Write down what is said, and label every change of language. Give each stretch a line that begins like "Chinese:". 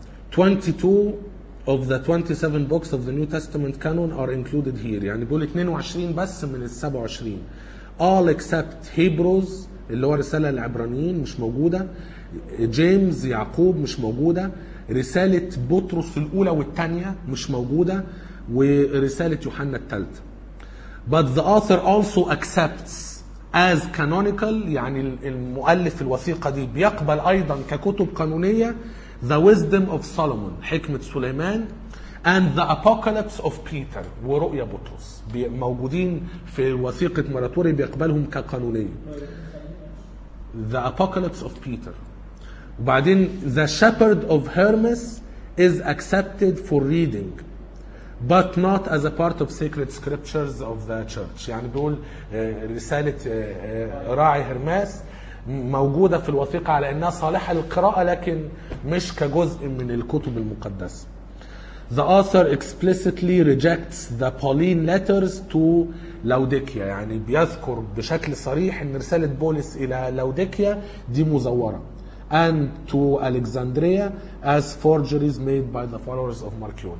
English: 22 of the 27 books of the New Testament canon are included here.
Arabic: يعني بقول 22 بس من ال 27.
English: All except Hebrews
Arabic: اللي هو رسالة العبرانيين مش موجودة. جيمز يعقوب مش موجودة. رسالة بطرس الأولى والتانية مش موجودة. ورسالة يوحنا الثالثة.
English: But the author also accepts as canonical,
Arabic: يعني المؤلف الوثيقة دي بيقبل أيضا ككتب قانونية,
English: the wisdom of Solomon,
Arabic: حكمة سليمان,
English: and the apocalypse of Peter,
Arabic: ورؤية بطرس, موجودين في وثيقة مراتوري بيقبلهم كقانونية.
English: The apocalypse of Peter.
Arabic: وبعدين
English: the shepherd of Hermes is accepted for reading, but not as a part of sacred scriptures of the church.
Arabic: يعني بيقول رسالة راعي هرماس موجودة في الوثيقة على أنها صالحة للقراءة لكن مش كجزء من الكتب المقدسة.
English: The author explicitly rejects the Pauline letters to Laodicea.
Arabic: يعني بيذكر بشكل صريح أن رسالة بولس إلى Laodicea دي مزورة.
English: And to Alexandria as forgeries made by the followers of Marcion.